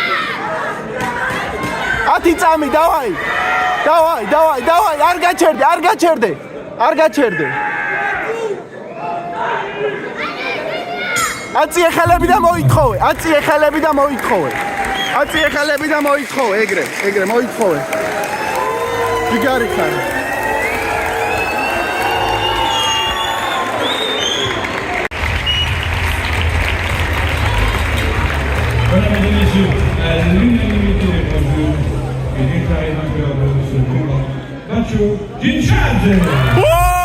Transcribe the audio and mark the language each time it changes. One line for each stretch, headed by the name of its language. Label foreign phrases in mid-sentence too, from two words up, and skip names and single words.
Georgian: 10 წამი, დავაი, არ გაჩერდე. აწიე ხელები და მოითხოვე. ეგრე მოითხოვე. ჯიგარი ხარ.
French: Mesdames et messieurs, à l'unanimité des points de vue, et déclaré vainqueur de ce combat, Bachou Jinchadze.